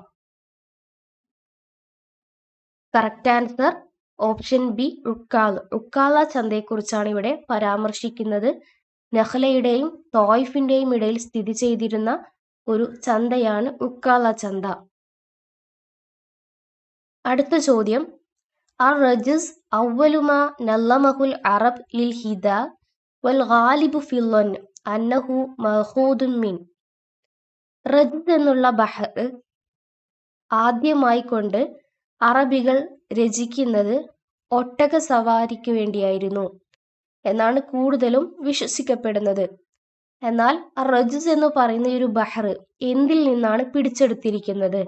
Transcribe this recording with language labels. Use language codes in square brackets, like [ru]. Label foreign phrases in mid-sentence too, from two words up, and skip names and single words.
[en] correct answer option B [ml] ഉക്കാൽ. ഉക്കാല ചന്തയെക്കുറിച്ചാണ് ഇവിടെ പരാമർശിക്കുന്നത്. നഖ്ലയുടെയും ത്വായിഫിന്റെയും ഇടയിൽ സ്ഥിതി ചെയ്തിരുന്ന ഒരു ചന്തയാണ് ഉക്കാല ചന്ത. അടുത്ത ചോദ്യം, [ar] الرجز أول ما نظمه العرب للهداء والغالب في الظن أنه مأخوذ من. [ml] റജ്സ് എന്നുള്ള ബഹർ ആദ്യമായി കൊണ്ട് അറബികൾ രചിക്കുന്നത് ഒട്ടക സവാരിക്ക് വേണ്ടിയായിരുന്നു എന്നാണ് കൂടുതലും വിശ്വസിക്കപ്പെടുന്നത്. എന്നാൽ റജ്സ് എന്ന് പറയുന്ന ഒരു ബഹർ എന്തിൽ നിന്നാണ് പിടിച്ചെടുത്തിരിക്കുന്നത്?